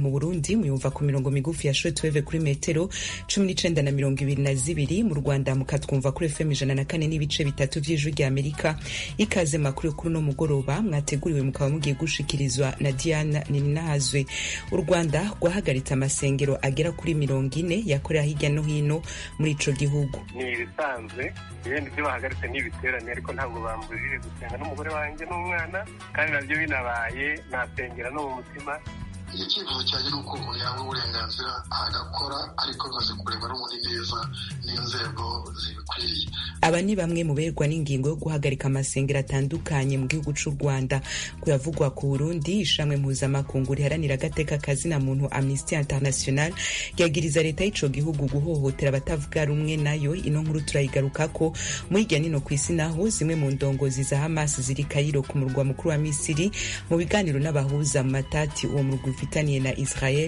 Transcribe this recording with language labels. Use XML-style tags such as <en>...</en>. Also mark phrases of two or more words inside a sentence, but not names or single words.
<rn>Mu Burundi muyumva ku mirongo migufi ya shortwave kuri metero 19 na 22, mu Rwanda mukatwumva kuri FM 104 n'ibice bitatu vy'ijwi rya Amerika. Ikaze makuru kuri no mugoroba mwateguriwe mukaba mugiye gushikirizwa na Diana Ninahazwe. U Rwanda rwahagaritse amasengero agera kuri 40 yakorera hirya no hino muri ico gihugu.</rn> <rw>Ni bisanzwe ibindi byo bahagaritse n'ibiterane ariko ntabwo bambujije gusenga n'umugore wanjye n'umwana, kandi nabyo binabaye nasengera no mu mutima. Icyifuzo cyanjye ni uko umuntu yahabwa uburenganzira agakora, ariko bimaze kureba n'ubundi neza n'inzego zibikwiriye.</rw> <rn>Aba ni bamwe mu berwa n'ingingo yo guhagarika amasengero atandukanye mu gihugu c'u Rwanda. Kuyavugwa ku Burundi, ishamwe mpuzamakungu riharanira agateka kazina muntu Amnesty International ryagiriza leta y'ico gihugu guhohotera abatavuga rumwe nayo. Ino nkuru turayigarukako muri hirya nino kw'isi, naho zimwe mu ndongozi za Hamas ziri Cairo ku murwa mukuru wa Misiri mu biganiro n'abahuza mu matati uwo murwa ufitaniye na Israel.</rn>